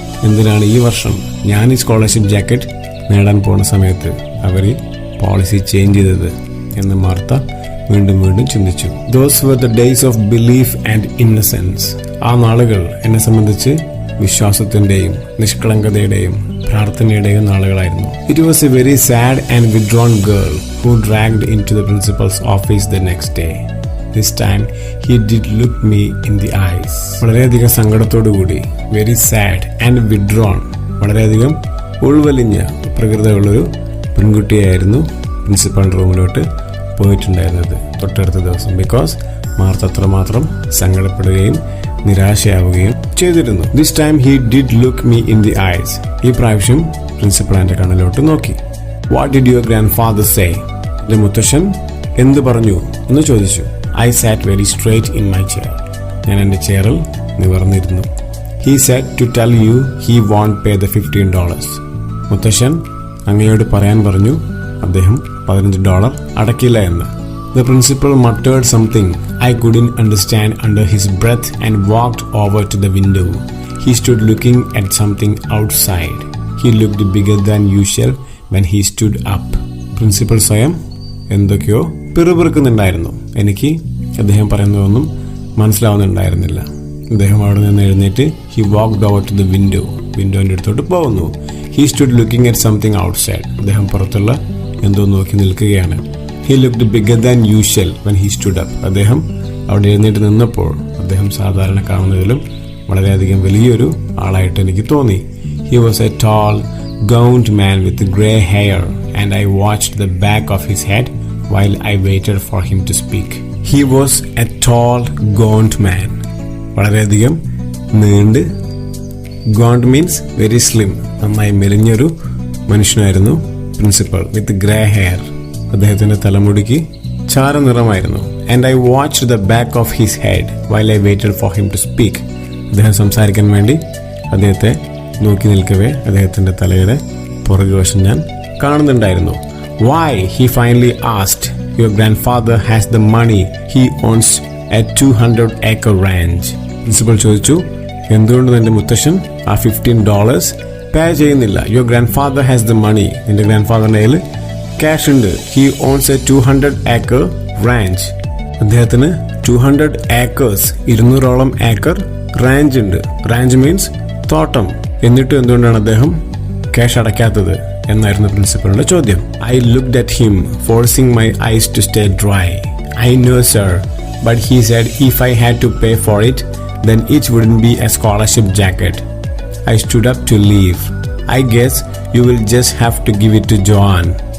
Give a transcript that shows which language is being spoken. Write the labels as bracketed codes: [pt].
[ml] എന്തിനാണ് ഈ വർഷം ഞാൻ ഈ സ്കോളർഷിപ്പ് ജാക്കറ്റ് നേടാൻ പോകുന്ന സമയത്ത് അവർ ഈ പോളിസി ചേഞ്ച് ചെയ്തത് എന്ന് മാർത്ത വീണ്ടും വീണ്ടും ചിന്തിച്ചു. [en] Those were the days of belief and innocence. [ml] ആ നാളുകൾ എന്നെ സംബന്ധിച്ച് വിശ്വാസത്തിന്റെയും നിഷ്കളങ്കതയുടെയും പ്രാർത്ഥനയുടെയും നാളുകളായിരുന്നു. [en] It was a very sad and withdrawn girl who dragged in to the principal's office the next day. This time he did look me in the eyes. [ml] വളരെയധികം സങ്കടത്തോടുകൂടി, [en] very sad and withdrawn, [ml] വളരെയധികം ഉൾവലിഞ്ഞ പ്രകൃതമുള്ളൊരു പെൺകുട്ടിയായിരുന്നു principal റൂമിലോട്ട് പോയിട്ടുണ്ടായിരുന്നത് തൊട്ടടുത്ത ദിവസം. [en] because [ml] Martha അത്രമാത്രം സങ്കടപ്പെടുകയും നിരാശയാവുകയും ചെയ്തിരുന്നു. [en] This time he did look me in the eyes. [ml] ഈ പ്രാവശ്യം പ്രിൻസിപ്പൽ എൻ്റെ കണ്ണിലോട്ട് നോക്കി. [en] What did your grandfather say? [ml] എൻ്റെ മുത്തശ്ശൻ എന്ത് പറഞ്ഞു എന്ന് ചോദിച്ചു. [en] I sat very straight in my chair. [ml] ഞാൻ എൻ്റെ ചെയറിൽ നിവർന്നിരുന്നു. [en] He said to tell you he won't pay the $15. [ml] മുത്തശ്ശൻ അങ്ങയോട് പറയാൻ പറഞ്ഞു അദ്ദേഹം $15 അടയ്ക്കില്ല എന്ന്. [en] The principal muttered something I couldn't understand under his breath and walked over to the window. He stood looking at something outside. He looked bigger than usual when he stood up. [ml] Principal സ്വയം എന്തൊക്കെയോ പിറുപിറുക്കുന്നുണ്ടായിരുന്നു. എനിക്ക് അദ്ദേഹം പറയുന്നതൊന്നും മനസ്സിലാവുന്നുണ്ടായിരുന്നില്ല. അദ്ദേഹം അവിടെ നിന്ന് എഴുന്നേറ്റ് [en] He walked over to the window. [ml] വിൻഡോന്റെ അടുത്തോട്ട് പോകുന്നു. [en] He stood looking at something outside. [ml] അദ്ദേഹം പുറത്തുള്ള എന്തോ നോക്കി നിൽക്കുകയാണ്. [en] He looked bigger than usual when he stood up. [ml] അദ്ദേഹം അവിടെ എഴുന്നേറ്റ് നിന്നപ്പോൾ അദ്ദേഹം സാധാരണ കാണുന്നതിലും വളരെയധികം വലിയൊരു ആളായിട്ട് എനിക്ക് തോന്നി. [en] He was a tall gaunt man with grey hair, and I watched the back of his head while I waited for him to speak. He was a tall, gaunt man. [ml] വളരെയധികം നീണ്ട്, [en] gaunt means very slim, [ml] നന്നായി മെലിഞ്ഞൊരു മനുഷ്യനായിരുന്നു principal. [en] with grey hair, [ml] അദ്ദേഹത്തിന്റെ തലമുടിക്ക് ചാരനിറമായിരുന്നു. [en] And I watched the back of his head while I waited for him to speak. [ml] അദ്ദേഹം സംസാരിക്കാൻ വേണ്ടി അദ്ദേഹത്തെ നോക്കി നിൽക്കവേ അദ്ദേഹത്തിന്റെ തലയുടെ പുറകുവശം ഞാൻ കാണുന്നുണ്ടായിരുന്നു. [en] Why? He finally asked. Your grandfather has the money. He owns a 200-acre ranch. [ml] Principal ചോദിച്ചു, എന്തുകൊണ്ട് നിന്റെ മുത്തശ്ശൻ ആ $15 പേ ചെയ്യുന്നില്ല? [en] Your grandfather has the money. [ml] നിന്റെ ഗ്രാൻഡ്ഫാദറിന്റെ കയ്യിൽ ക്യാഷ് ഉണ്ട്. [en] He owns a 200-acre ranch. [ml] അദ്ദേഹത്തിന് 200 acres 200ഓളം ഏക്കർ റാഞ്ച് ഉണ്ട്. റാഞ്ച് മീൻസ് തോട്ടം. എന്നിട്ടും എന്തുകൊണ്ടാണ് അദ്ദേഹം ക്യാഷ് അടയ്ക്കാത്തത് എന്നായിരുന്നു പ്രിൻസിപ്പലിന്റെ ചോദ്യം. [en] I looked at him, forcing my eyes to stay dry. I know, sir, but he said if I had to pay for it, then it wouldn't be a scholarship jacket. I stood up to leave. I guess you will just have to give it to Joanne.